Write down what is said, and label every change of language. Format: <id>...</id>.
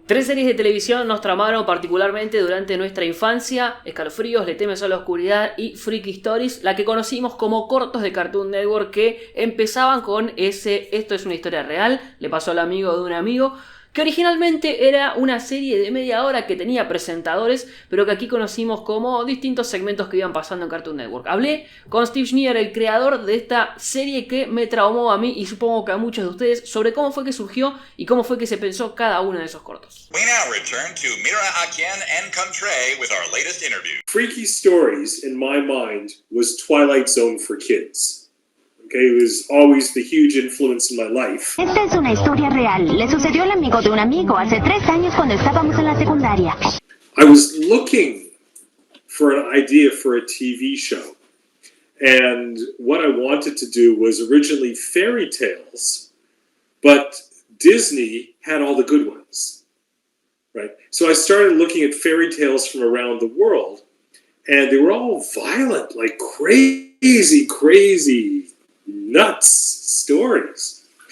<es>Tres series de televisión nos tramaron particularmente durante nuestra infancia: Escalofríos, Le temes a la oscuridad y Freaky Stories, la que conocimos como cortos de Cartoon Network, que empezaban con ese "esto es una historia real, le pasó al amigo de un amigo", que originalmente era una serie de media hora que tenía presentadores, pero que aquí conocimos como distintos segmentos que iban pasando en Cartoon Network. Hablé con Steve Schneer, el creador de esta serie que me traumó a mí y supongo que a muchos de ustedes, sobre cómo fue que surgió y cómo fue que se pensó cada uno de esos cortos.</es> <en>We now return to Mira Akien and Contre with our latest interview. Freaky Stories, in my mind, was Twilight Zone for kids. Okay, it was always the huge influence in my life.</en> <es>Esta es una historia real. Le sucedió al amigo de un amigo hace 3 años cuando estábamos en la secundaria.</es> <en>I was looking for an idea for a TV show. And what I wanted to do was originally fairy tales, but Disney had all the good ones, right? So I started looking at fairy tales from around the world, and they were all violent, like crazy nuts stories.</en>